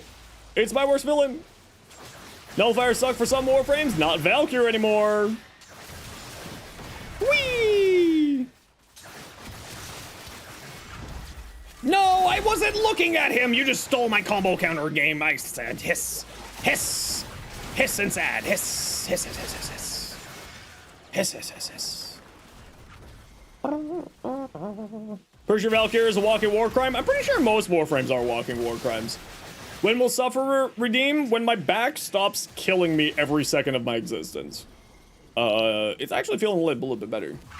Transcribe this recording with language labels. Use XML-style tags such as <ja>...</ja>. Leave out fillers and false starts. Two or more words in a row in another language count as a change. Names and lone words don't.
<en>It's my worst villain. Nullfire suck for some Warframes. Not VALKYR anymore. Whee! No, I wasn't looking at him. You just stole my combo counter game. I said hiss. Hiss. Hiss and sad. Hiss. Hiss, hiss, hiss, hiss, hiss. Hiss, hiss, hiss, hiss. Pretty sure VALKYR is a walking war crime. I'm pretty sure most Warframes are walking war crimes. When will Sufferer redeem? When my back stops killing me every second of my existence. It's actually feeling a little bit better.</en>